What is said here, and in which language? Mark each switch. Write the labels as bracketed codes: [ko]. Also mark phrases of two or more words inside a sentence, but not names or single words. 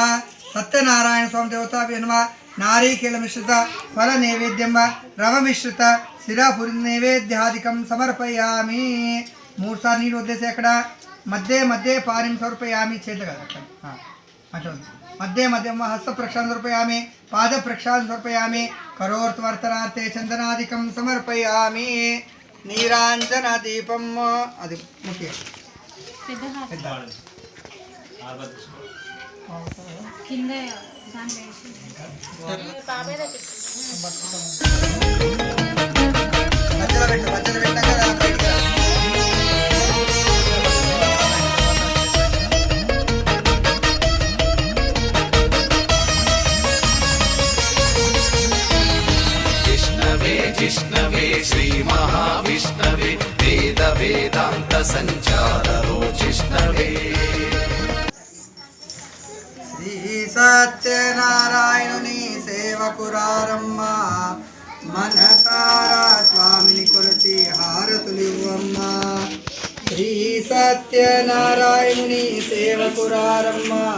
[sa] సత్యనారాయణ స్వామి దేవతాభ్యో నమః. నారీకేల మిశ్రిత ఫల నైవేద్యం రవ మిశ్రిత శిరాపురి నైవేద్యాధికం సమర్పయామి. [te] 3 సార్లు నీళ్ళు వదిలేసి అక్కడ మధ్య మధ్య పారిం సమర్పయామి. చేత కదా అట్లా అట్లా [sa] मध्ये मध्यम हस्त प्रक्षालन समर्पयामि पाद प्रक्षालन समर्पयामि करोर्त्वर्तनार्थे चन्दनादिकं समर्पयामि नीराञ्जन दीपं [te] అది ముఖ్యం కింద దాని మధ్యలో పెట్టినాక బయటికి రా. [sa] जिष्णवे जिष्णवे श्रीमहाविष्णवे वेद वेदान्त सञ्चारो जिष्णवे [te] శ్రీ సత్యనారాయణుని సేవకురారమ్మ మనసారా స్వామిని కొలిచి హారతులివ్వమ్మ శ్రీ సత్యనారాయణుని సేవకురారమ్మ